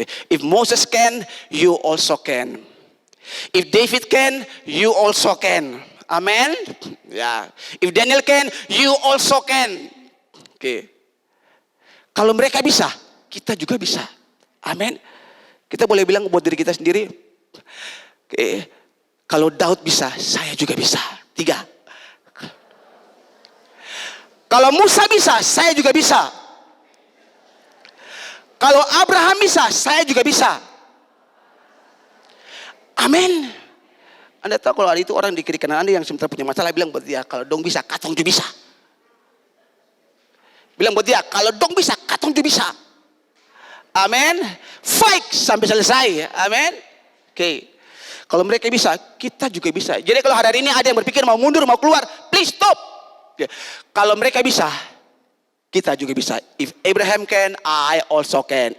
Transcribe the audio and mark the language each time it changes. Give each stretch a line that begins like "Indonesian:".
English: If Moses can, you also can. If David can, you also can. Amen. Ya. If Daniel can, you also can.
Indonesian: Oke. Kalau mereka bisa, kita juga bisa. Amin. Kita boleh bilang buat diri kita sendiri, oke, kalau Daud bisa, saya juga bisa. 3. Kalau Musa bisa, saya juga bisa. Kalau Abraham bisa, saya juga bisa. Amin. Anda tahu kalau ada itu orang di kiri kanan Anda yang sementara punya masalah, bilang buat dia, kalau dong bisa, katong juga bisa. Bilang buat dia, kalau dong bisa, katong juga bisa. Amin. Fight sampai selesai. Amin. Oke. Kalau mereka bisa, kita juga bisa. Jadi kalau hari ini ada yang berpikir mau mundur, mau keluar,
English: please stop.
Indonesian: Kalau mereka bisa, kita juga bisa.
English: If Abraham can, I also can.